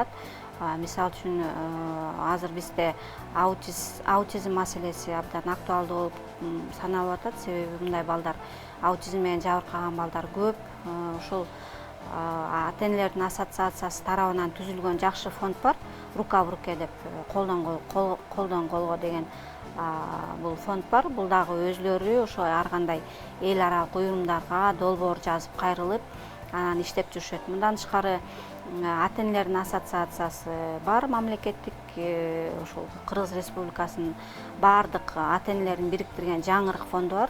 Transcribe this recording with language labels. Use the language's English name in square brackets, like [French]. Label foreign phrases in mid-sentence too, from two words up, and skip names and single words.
[Kyrgyz] Мисалы үчүн азыр бизде аутизм маселеси абдан актуалдуу болуп саналып атат, себеби мындай балдар, аутизм менен жабыркаган балдар көп. Ошол ата-энелердин ассоциациясы тарабынан түзүлгөн жакшы фонд бар, рука в руке деп, колдон колго деген бул фонд бар. Бул дагы өзлөрү ошо ар кандай эл аралык уюмдарга долбоор жазып кайрылып, анан иштеп жүрүшөт. Мындан тышкары ата-энелердин ассоциациясы бар, мамлекеттик, ошол Кыргыз Республикасынын баардык ата-энелерин бириктирген жаңырык фонду бар.